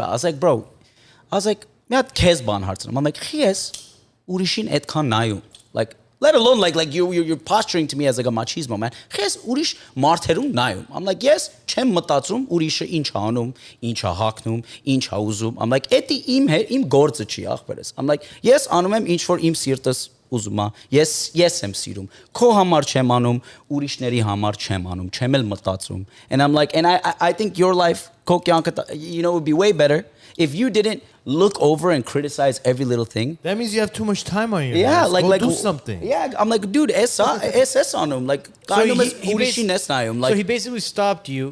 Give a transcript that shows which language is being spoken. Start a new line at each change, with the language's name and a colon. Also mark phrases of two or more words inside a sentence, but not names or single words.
English: I was like, bro, I'm like,
Armenian: ես, ուրիշին էտքան նայու.
English: Like, let alone like you're posturing to me as like a machismo, man.
Armenian: Ես, ուրիշ մարդերում նայու.
English: I'm like,
Armenian: ես, չեմ մտածում ուրիշը ինչ անում, ինչ հագնում, ինչ ուզում.
English: I'm like,
Armenian: էտի իմ գործը չի աչքերես.
English: I'm like,
Armenian: ես, անում եմ ինչ որ իմ սիրտս ուզումա։ Ես եմ սիրում. Քո համար չեմ անում, ուրիշների համար չեմ անում, չեմել մտածում.
English: And I'm like, and I think your life, you know, would be way better if you didn't look over and criticize every little thing. That means you have too much time on your Yeah, hands. like do something. Yeah, I'm like, dude, SS on him. Like, So he like, basically stopped you.